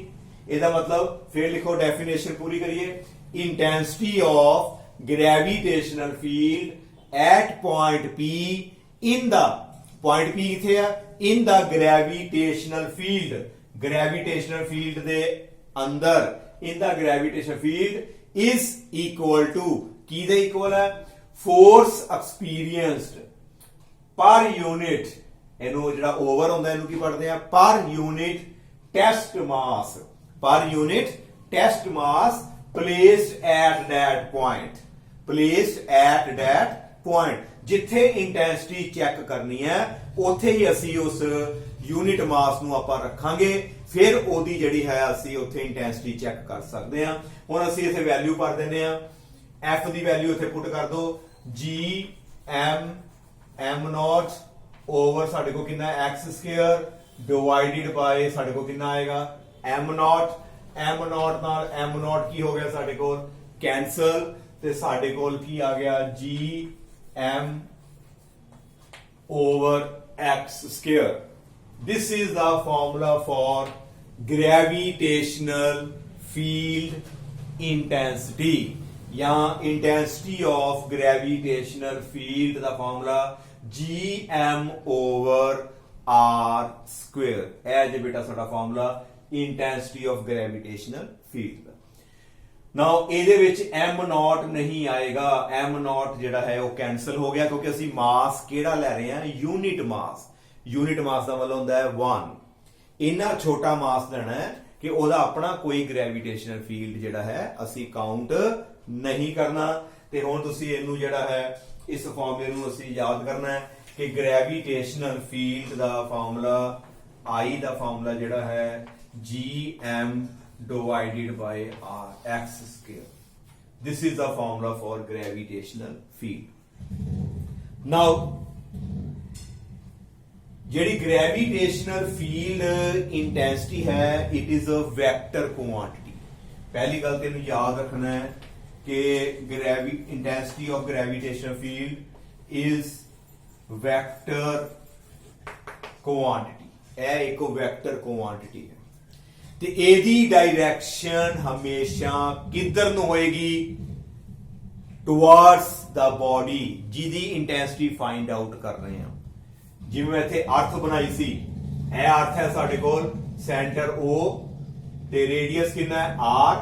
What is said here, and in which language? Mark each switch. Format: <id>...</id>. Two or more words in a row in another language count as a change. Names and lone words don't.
<pa>ਇਹਦਾ ਮਤਲਬ ਫਿਰ ਲਿਖੋ, ਡੈਫੀਨੇਸ਼ਨ ਪੂਰੀ ਕਰੀਏ।</pa> <en>intensity of gravitational field at point P in the point P इन द पॉइंट P</en> <pa>ਕਿੱਥੇ ਹੈ?</pa> <en>in the gravitational field, gravitational field</en> <pa>ਦੇ ਅੰਦਰ,</pa> <en>in the gravitational field is equal to</en> <pa>ਕੀ ਦੇ ਇਕੁਅਲ ਹੈ?</pa> <en>force experienced per unit,</en> <pa>ਇਹਨੂੰ ਜਿਹੜਾ ओवर ਹੁੰਦਾ ਇਹਨੂੰ ਕੀ ਪੜ੍ਹਦੇ ਆ?</pa> <en>per unit test mass, per unit test mass placed at that point, placed at that point।</en> <pa>जिथे</pa> <en>intensity check</en> <pa>ਕਰਨੀ ਹੈ ਉੱਥੇ ਹੀ ਅਸੀਂ ਉਸ</pa> <en>unit mass</en> <pa>ਨੂੰ ਆਪਾਂ ਰੱਖਾਂਗੇ, ਫਿਰ ਉਹਦੀ ਜਿਹੜੀ ਹੈ ਅਸੀਂ ਉੱਥੇ</pa> <en>intensity check</en> <pa>ਕਰ ਸਕਦੇ ਹਾਂ। ਹੁਣ ਅਸੀਂ ਇਥੇ ਵੈਲਿਊ ਭਰ ਦਿੰਦੇ ਆ। F ਦੀ ਵੈਲਿਊ ਇੱਥੇ ਪੁੱਟ ਕਰ ਦੋ,</pa> <en>G M M naught over</en> <pa>ਸਾਡੇ ਕੋਲ ਕਿੰਨਾ</pa> <en>x square divided by</en> <pa>ਸਾਡੇ ਕੋਲ ਕਿੰਨਾ ਆਏਗਾ? M naught। M naught ਨਾਲ M naught ਕੀ ਹੋ ਗਿਆ ਸਾਡੇ ਕੋਲ? ਕੈਂਸਲ, ਤੇ ਸਾਡੇ ਕੋਲ ਕੀ ਆ ਗਿਆ?</pa> <en>G M over x square। This is the formula for gravitational field intensity। यहाँ intensity of gravitational field ਦਾ formula Gm over R square।</en> <pa>ਇਹ ਜੇ ਬੇਟਾ ਸਾਡਾ</pa> <en>formula intensity of gravitational field</en> <pa>ਦਾ। Now ਇਹਦੇ ਵਿੱਚ m naught ਨਹੀਂ ਆਏਗਾ, m naught ਜਿਹੜਾ ਹੈ ਉਹ ਕੈਨਸਲ ਹੋ ਗਿਆ, ਕਿਉਂਕਿ ਅਸੀਂ ਮਾਸ ਕਿਹੜਾ ਲੈ ਰਹੇ ਹਾਂ?</pa> <en>unit mass. unit mass</en> <pa>ਦਾ ਮਤਲਬ ਹੁੰਦਾ ਹੈ 1। ਇੰਨਾ ਛੋਟਾ ਮਾਸ ਲੈਣਾ ਹੈ ਕਿ ਉਹਦਾ ਆਪਣਾ ਕੋਈ</pa> <en>gravitational field</en> <pa>ਜਿਹੜਾ ਹੈ ਅਸੀਂ ਕਾਊਂਟ ਨਹੀਂ ਕਰਨਾ। ਤੇ ਹੁਣ ਤੁਸੀਂ ਇਹਨੂੰ ਜਿਹੜਾ ਹੈ ਇਸ ਫਾਰਮੂਲੇ ਨੂੰ ਅਸੀਂ ਯਾਦ ਕਰਨਾ ਹੈ।</pa> <en>कि gravitational field का फार्मूला आई का फार्मूला</en> <pa>ਜਿਹੜਾ ਹੈ</pa> <en>GM divided by R x स्क्वायर. This is the formula for gravitational field. Now, ਜਿਹੜੀ gravitational field intensity है, it is a vector quantity.</en> <pa>ਪਹਿਲੀ ਗੱਲ ਤੈਨੂੰ ਯਾਦ ਰੱਖਣਾ ਹੈ ਕਿ</pa> <en>intensity of gravitational field is vector quantity.</en> <pa>ਇਹ ਇੱਕ</pa> <en>vector quantity</en> <pa>है. ਤੇ ਇਹਦੀ ਡਾਇਰੈਕਸ਼ਨ ਹਮੇਸ਼ਾ ਕਿੱਧਰ ਨੂੰ ਹੋਏਗੀ?</pa> <en>towards the body ਜਿਹਦੀ intensity find out ਕਰ ਰਹੇ ਹਾਂ.</en> <pa>ਜਿਵੇਂ ਮੈਂ ਇੱਥੇ ਅਰਥ ਬਣਾਈ ਸੀ, ਇਹ ਅਰਥ ਹੈ ਸਾਡੇ ਕੋਲ ਸੈਂਟਰ O ਤੇ ਰੇਡੀਅਸ ਕਿੰਨਾ ਹੈ R.</pa>